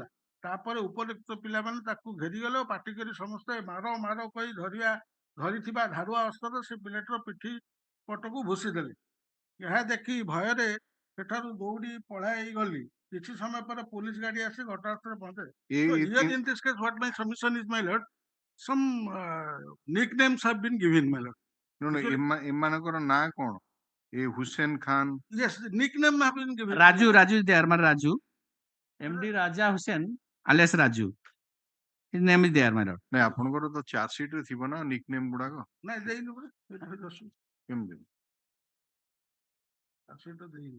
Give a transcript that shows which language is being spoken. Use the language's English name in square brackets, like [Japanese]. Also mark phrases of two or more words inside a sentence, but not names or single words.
[Odia] ତାପରେ ଉପରିକ୍ତ ପିଲାମାନେ ତାକୁ ଘେରିଗଲେ ଓ ପାଟି କରି ସମସ୍ତେ ମାର କହି ଧରିଥିବା ଧାରୁଆ ଅସ୍ତ୍ରରେ ସେ ପିଲାଟିର ପିଠି ପଟକୁ ଭୁଷି ଦେଲେ। ଏହା ଦେଖି ଭୟରେ ସେଠାରୁ ଦୌଡ଼ି ପଳାଇ ଗଲି। କିଛି ସମୟ ପରେ ପୁଲିସ ଗାଡି ଆସି ଘଟଣାସ୍ଥଳରେ ପହଞ୍ଚେ। [English] Here in this case, what my submission is, my lord, some nicknames have been given, my lord. [Odia] ଏମାନଙ୍କର ନାଁ କଣ? ଏ ହୁସେନ ଖାନ [English] Yes, nickname have been given. Raju is there, Raju. MD Raja Hussain alias Raju. His name is there, my lord. [Odia] ନାଇଁ ଆପଣଙ୍କର ତ ଚାର୍ଜ ସିଟ୍ ରେ ଥିବ ନା ନିକନେମ୍ ଗୁଡାକ ନାଇଁ ଦେଇନୁ ପରା କେମିତି? ସେଇଟା ଦେଇନୁ।